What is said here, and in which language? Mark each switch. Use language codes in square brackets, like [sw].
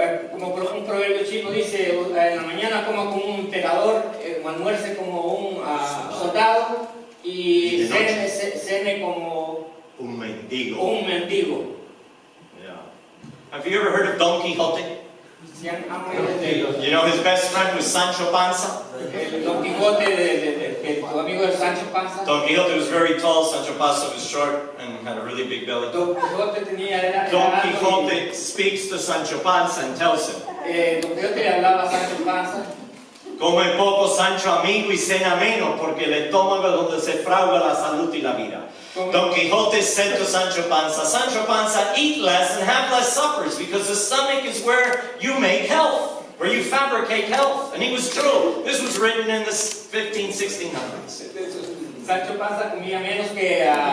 [es] Como un proverbio chino dice, en la mañana coma como un emperador, almuerce como un soldado y cene como Un mendigo. un mendigo. [en] Yeah. Have you ever heard of Don Quixote? [es] ¿Sí han oído de [en] You know his best friend was Sancho Panza? [es] el Don Quijote, de tu amigo de Sancho Panza? [en] Don Quixote was very tall, Sancho Panza was short and had a really big belly. [es] Don Quijote era Don alto y- [en] Quixote speaks to Sancho Panza and tells him, [es] Don Quijote le hablaba a Sancho Panza. come poco Sancho amigo y cena menos, porque el estómago es donde se fragua la salud y la vida. [en] Don Quixote said to Sancho Panza, eat less and have less suppers, because the stomach is where you make health, where you fabricate health. And he was true. This was written in the 1600s. [es] Sancho Panza comía menos que